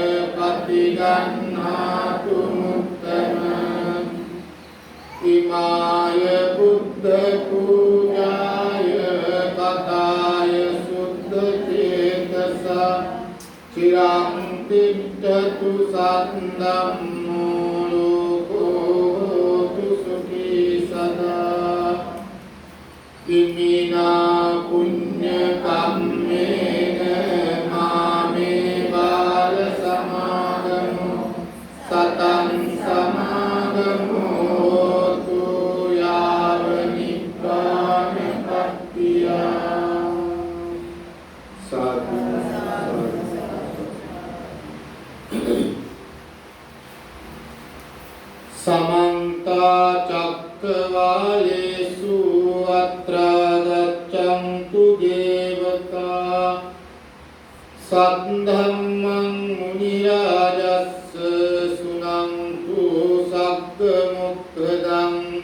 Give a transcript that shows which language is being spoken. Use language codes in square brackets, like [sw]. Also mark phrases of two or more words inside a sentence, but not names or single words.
[pi] පතිගන්හාතු මුත්තමං ඉමාය බුද්ධ පූජාය කතාය සුද්ධ චේතස චිරං තිට්ඨතු සද්දම්මෝ ලෝකෝතු සුඛී සදා ඉමිනා පුඤ්ඤ කම්මේන මාමේ බාල සමාගමෝ සතං සමාගමෝ තු යාව නිබ්බාන පත්තියා සාදු समन्त चक्रवालेषु अत्र गच्छन्तु देवता सद्धम्मं मुनिराजस्य सुनन्तु सक्कमुक्खदं